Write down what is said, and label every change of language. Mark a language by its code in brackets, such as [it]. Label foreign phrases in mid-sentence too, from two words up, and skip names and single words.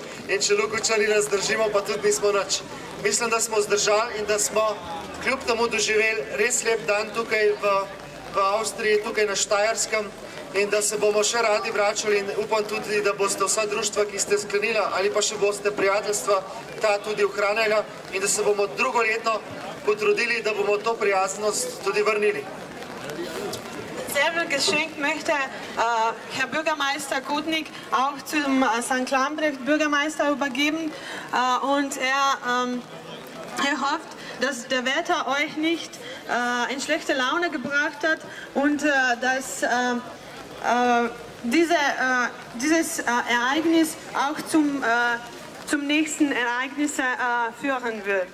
[sl] In če Lukovčani nas zdržimo, pa tudi nismo nič. Mislim, da smo zdržali in da smo kljub temu doživeli res lep dan tukaj v Avstriji, tukaj na Štajerskem, in da se bomo še radi vračali in upam tudi, da boste vsa društva, ki ste sklenila ali pa še boste prijateljstva, ta tudi ohranjala in da se bomo drugoletno potrudili, da bomo to prijaznost tudi vrnili. [de] Selben Geschenk möchte Herr Bürgermeister Gutnik auch zum St. Lambrecht Bürgermeister übergeben und er hofft, dass der Wetter euch nicht in schlechte Laune gebracht hat und dass dieses Ereignis auch zum nächsten Ereignis führen wird.